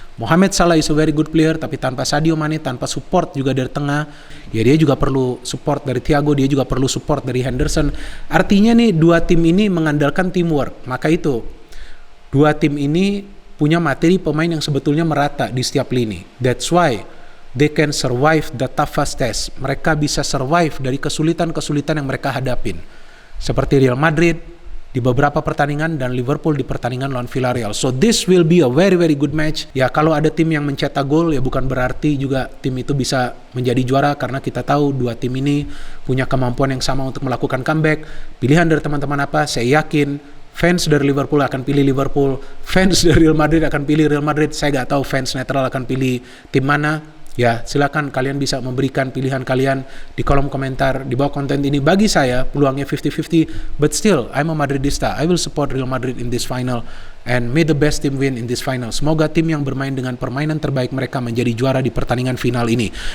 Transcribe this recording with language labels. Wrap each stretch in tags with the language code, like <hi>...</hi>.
<id>Mohamed Salah</id> <en>is a very good player,</en> <id>tapi tanpa Sadio Mane, tanpa support juga dari tengah, ya dia juga perlu support dari Thiago, dia juga perlu support dari Henderson. Artinya nih 2 tim ini mengandalkan teamwork. Maka itu 2 tim ini punya materi pemain yang sebetulnya merata di setiap lini.</id> <en>That's why they can survive the toughest test.</en> <id>Mereka bisa survive dari kesulitan-kesulitan yang mereka hadapin. Seperti Real Madrid di beberapa pertandingan dan Liverpool di pertandingan lawan Villarreal.</id> <en>So this will be a very very good match.</en> <id>Ya kalau ada tim yang mencetak gol ya bukan berarti juga tim itu bisa menjadi juara, karena kita tahu 2 tim ini punya kemampuan yang sama untuk melakukan comeback. Pilihan dari teman-teman apa? Saya yakin fans dari Liverpool akan pilih Liverpool, fans dari Real Madrid akan pilih Real Madrid. Saya nggak tahu fans netral akan pilih tim mana. Ya, silakan kalian bisa memberikan pilihan kalian di kolom komentar di bawah konten ini. Bagi saya, peluangnya 50-50,</id> <en>but still, I'm a Madridista. I will support Real Madrid in this final, and may the best team win in this final.</en> <id>Semoga tim yang bermain dengan permainan terbaik mereka menjadi juara di pertandingan final ini.</id>